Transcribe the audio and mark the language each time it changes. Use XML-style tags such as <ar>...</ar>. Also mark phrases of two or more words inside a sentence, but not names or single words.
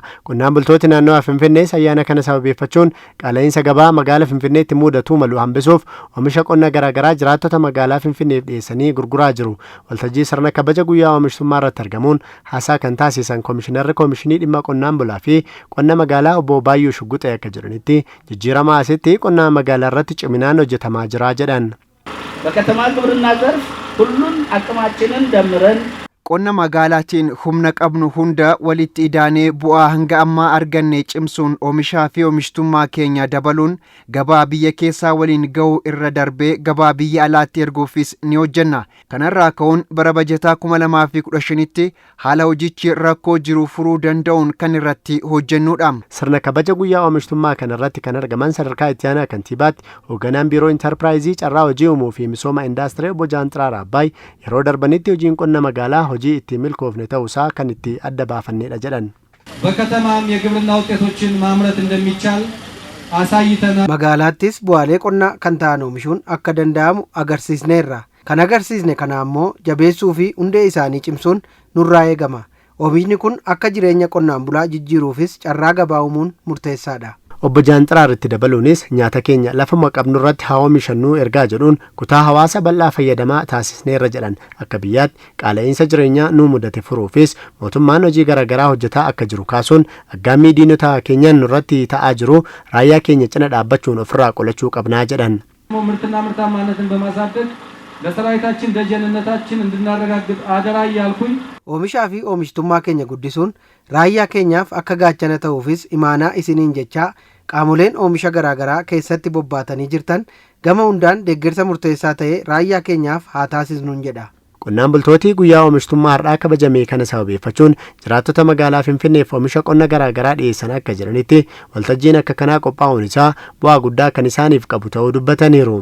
<om>Qonnaan bultooti naannoo Finfinnee ayyaana kana sababeeffachuun qaala'insa gabaa magaalaa Finfinneetti mudatu malu hambisuuf oomisha qonna garaa garaa jiraattota magaalaa Finfinneef dhiyeessanii gurguraa jiru. Waltajjii sirna kabaja guyyaa oomishtummaa irratti argamuun haasaa kan taasisan Koomishinarri Koomishinii Dhimma Qonnaan Bulaa fi Qonna Magaalaa Obbo Baayyuu Shugguxee akka jedhanitti jijjiirama asitti qonna magaalaa irratti ciminaan hojjetamaa jira jedhan.</om> <am>በከተማ ግብርና ዘርፍ ሁሉን አቅማችንን ደምረን</am> <om>qonna magaalaatiin humna qabnu hunda walitti idaanee bu'aa hanga ammaa arganne cimsuun oomishaa fi oomishtummaa keenya dabaluun gabaa biyya keessaa waliin ga'uu irra darbee gabaa biyya alaatti erguufis ni hojjenna. Kanarraa ka'uun bara bajataa 2015tti haala hojichi rakkoo jiru furuu danda'uun kan irratti hojjennudha. Sirna kabaja guyyaa oomishtummaa kanarratti kan argaman sadarkaa itti aanaa kantiibaatti hoogganaan biiroo intarpiraayizii carraa hojii uumuu fi misooma indaastirii Obbo Jaanxiraar Abbaay yeroo darbanitti hojiin qonna magaalaa hojii itti milkoofne ta'uusaa kan itti adda baafannedha jedhan.</om> <am>በከተማም የግብርና ውጤቶችን ማምረት እንደሚቻል አሳይተናል።</am> <om>magaalaattis bu'aalee qonnaa kan ta'an oomishuun akka danda'amu agarsiisneerra. Kan agarsiisne kana ammoo jabeessuu fi hundee isaanii cimsuun nurraa eegama. Oomishni kun akka jireenya qonnaan bulaa jijjiiruufis carraa gabaa uumuun murteessaadha. Obbo Jaanxiraar itti dabaluunis nyaata keenya lafuma qabnu irratti haa oomishannuu ergaa jedhuun kutaa hawaasa bal'aa fayyadamaa taasisneerra jedhan. Akka biyyaatti qaala'insa jireenyaa nu mudate furuufis mootummaan hojii garaagaraa hojjetaa akka jiru kaasuun aggaammii diinota keenyaan nurratti ta'aa jiru raayyaa keenya cina dhaabbachuun ofirraa qolachuu qabnaa jedhan.</om> <am>ምርትና ምርታማነትን በማሳደግ ለሰራዊታችን ደጀንነታችን እንድናረጋግጥ አደራ እያልኩኝ</am> <om>oomishaa fi oomishtummaa keenya guddisuun raayyaa keenyaaf akka gaachana ta'uufis imaanaa isiniin jechaa qaamoleen oomisha garaagaraa keessatti bobbaatanii jirtan gama hundaan deeggarsa murteessaa ta'e raayyaa keenyaaf haa taasisnuun jedha. Qonnaan bultooti guyyaa oomishtummaa har'aa kabajame kana sababeeffachuun jiraattota magaalaa Finfinneef oomisha qonna garaa garaa dhiyeessan akka jiranitti waltajjiin akka kanaa qophaa'uun isaa bu'aa guddaa kan isaaniif qabu ta'uu dubbataniiru.</om>